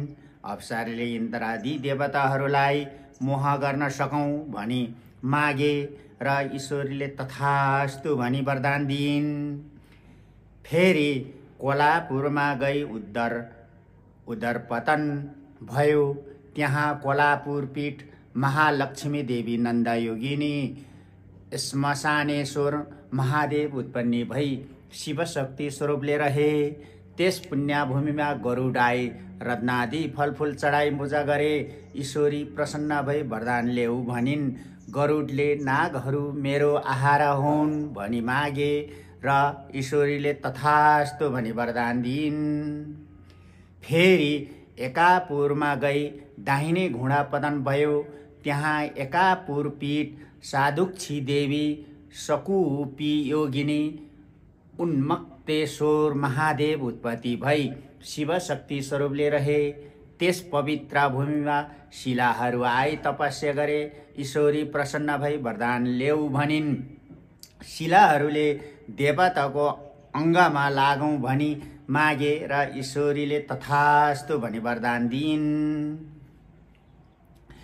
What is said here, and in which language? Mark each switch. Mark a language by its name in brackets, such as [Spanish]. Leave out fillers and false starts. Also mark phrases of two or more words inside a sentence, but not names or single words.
[Nepali] अप्सराले इन्द्रादि देवताहरूलाई मोह गर्न सकौं भनी मागे र ईश्वरीले तथास्तु भनी वरदान दिइन्। फेरि कोलापुरमा गई उदरपतन भयो। त्यहाँ कोलापुर पीठ महालक्ष्मी देवी नन्दा योगिनी श्मशानेश्वर महादेव उत्पन्न भई शिवशक्ति स्वरूपले रहे। त्यस पुण्यभूमिमा गरुड आई रत्नादि फलफूल चढाई पूजा गरे। ईश्वरी प्रसन्न भई वरदान ल्याऊ भनिन्। गरुडले नागहरू मेरो आहार हुन् भनी मागे र ईश्वरीले तथास्तु भनी वरदान दिइन्। फेरि एकापुरमा गई दाहिने घुँडा पतन भयो। त्यहाँ एकापुर पीठ साधुक्षी देवी सकुपी योगिनी उन्मत्तेश्वर महादेव उत्पत्ति भई शिवशक्ति स्वरूपले रहे। त्यस पवित्र भूमिमा शिलाहरू आई तपस्या गरे। ईश्वरी प्रसन्न भई वरदान ल्याऊ भनिन्। शिलाहरूले देवताको अङ्गमा लागौं भनी मागे र ईश्वरीले तथास्तु भनी वरदान दिइन्।